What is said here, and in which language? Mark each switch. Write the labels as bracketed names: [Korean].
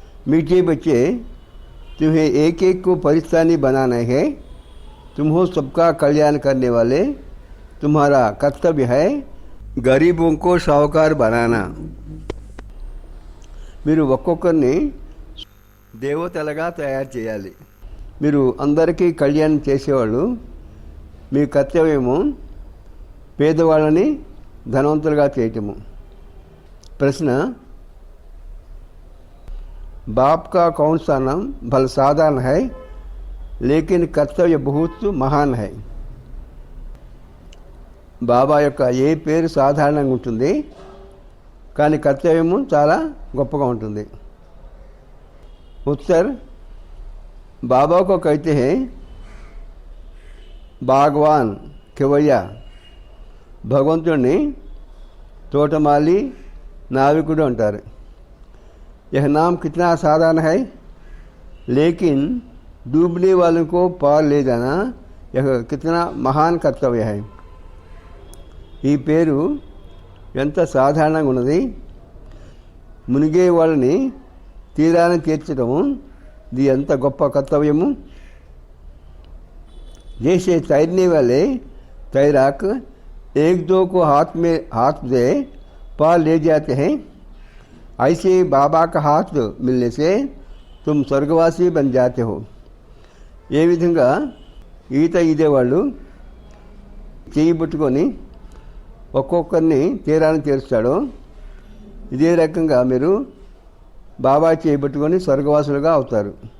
[Hindi] मीठे बच्चे, तुम्हें एक एक को परिस्तानी बनाना है। तुम हो सबका कल्याण करने वाले। तुम्हारा कर्तव्य है गरीबों को साहूकार बनाना। [Telugu] మీరు ఒక్కొక్కరిని దేవతలుగా తయారు చేయాలి. మీరు అందరికీ కళ్యాణం చేసేవాళ్ళు. మీ కర్తవ్యము పేదవాళ్ళని ధనవంతులుగా చేయటము. ప్రశ్న, [Hindi] बाप का कौन सा नाम भल साधारण है लेकिन कर्तव्य बहुत महान है। [Telugu] బాబా యొక్క ఏ పేరు సాధారణంగా ఉంటుంది, కానీ కర్తవ్యము చాలా గొప్పగా ఉంటుంది. [Hindi] उत्तर, बाबा को कहते हैं बागवान केवయ్య. [Telugu] భగవంతుడిని తోటమాలి నావికుడు అంటారు. [Hindi] यह नाम कितना साधारण है लेकिन डूबने वालों को पार ले जाना यह कितना महान कर्तव्य है। [Telugu] ఈ పేరు ఎంత సాధారణంగా ఉన్నది. మునిగే వాళ్ళని తీరాన్ని తీర్చడము ఇది ఎంత గొప్ప కర్తవ్యము. [Hindi] जैसे तैरने वाले तैराक एक दो को हाथ दे पार ले जाते हैं, ऐसे बाबा का हाथ मिलने से तुम स्वर्गवासी बन जाते हो. [Telugu] ఏ విధంగా ఈత ఈదేవాళ్ళు చేయి పట్టుకొని ఒక్కొక్కరిని తీరాన్ని తీరుస్తాడో ఇదే రకంగా మీరు బాబా చేయి పట్టుకొని స్వర్గవాసులుగా అవుతారు.